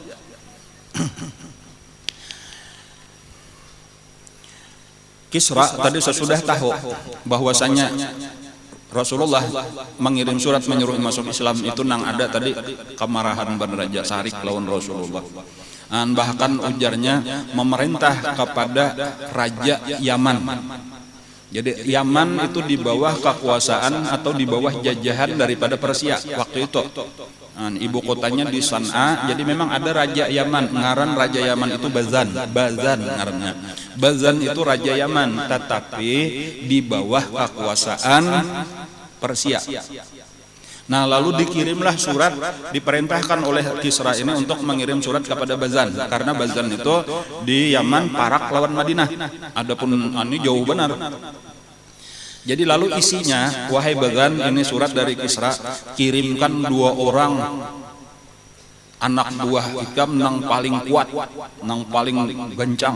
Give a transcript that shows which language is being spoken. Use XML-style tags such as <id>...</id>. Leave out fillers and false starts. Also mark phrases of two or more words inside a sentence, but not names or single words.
<id>Kisra tadi sesudah tahu bahwasanya Rasulullah mengirim surat menyuruh masuk Islam, itu nang ada tadi kemarahan Bani Raja Sarik lawan Rasulullah. Bahkan ujarnya memerintah kepada Raja Yaman Jadi Yaman itu di bawah kekuasaan atau di bawah jajahan daripada Persia waktu itu. Ibu kotanya di San'a. Jadi memang ada raja Yaman, ngaran raja Yaman itu Bazan ngarannya. Bazan itu raja Yaman, tetapi di bawah kekuasaan Persia. Nah, lalu dikirimlah surat, diperintahkan oleh Kisra ini untuk mengirim surat kepada Bazan, karena Bazan itu di Yaman Parak lawan Madinah. Adapun ini jauh benar. Jadi lalu isinya, wahai Bazan, ini surat dari Kisra, kirimkan 2 orang anak buah ikam nang paling kuat, nang paling gencang.</id>